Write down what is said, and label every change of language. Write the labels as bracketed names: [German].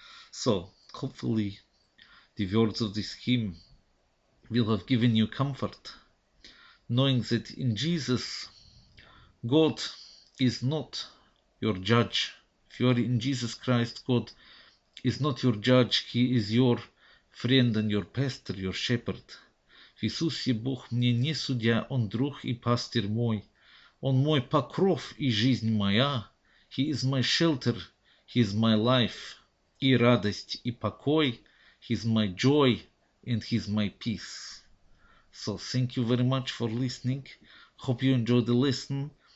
[English] So, hopefully the words of this hymn will have given you comfort, knowing that in Jesus, God is not your judge. If you are in Jesus Christ, God is not your judge, He is your friend and your pastor, your shepherd. [Russian] В Иисусе Бог мне не судья, Он друг и пастырь мой. Он мой покров и жизнь моя. [English] He is my shelter, He is my life. [Russian] И радость, и покой. [English] He is my joy, and He is my peace. So, thank you very much for listening. Hope you enjoyed the lesson.